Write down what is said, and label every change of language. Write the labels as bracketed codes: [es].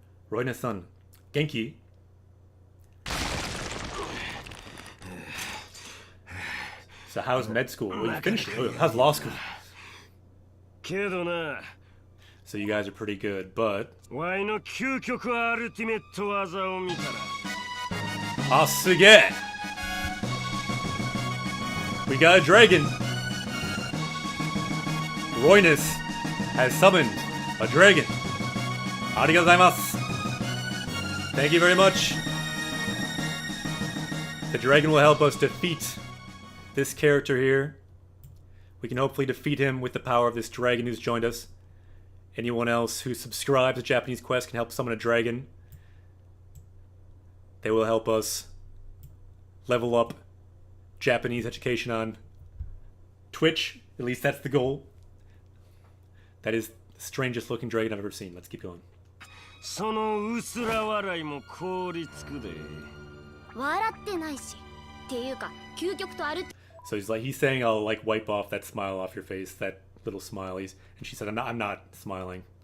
[ja] Royna-san, Genki? [en] So how's med school? Well, you finished it. How's law school? [ja] けどな、 [en] So you guys are pretty good, but... [ja] ワイの究極アルティメット技を見たら Ah, suge! [en] We got a dragon! Royness has summoned a dragon. [ja] Arigatou gozaimasu. [en] Thank you very much. The dragon will help us defeat this character here. We can hopefully defeat him with the power of this dragon who's joined us. Anyone else who subscribes to Japanese Quest can help summon a dragon. They will help us level up Japanese education on Twitch. At least that's the goal. That is the strangest looking dragon I've ever seen. Let's keep going. [ja] その薄ら笑いも凍りつくで。笑ってないし。っていうか、究極とアルテ [en] So he's saying I'll like wipe off that smile off your face, that little smile. And she said I'm not smiling.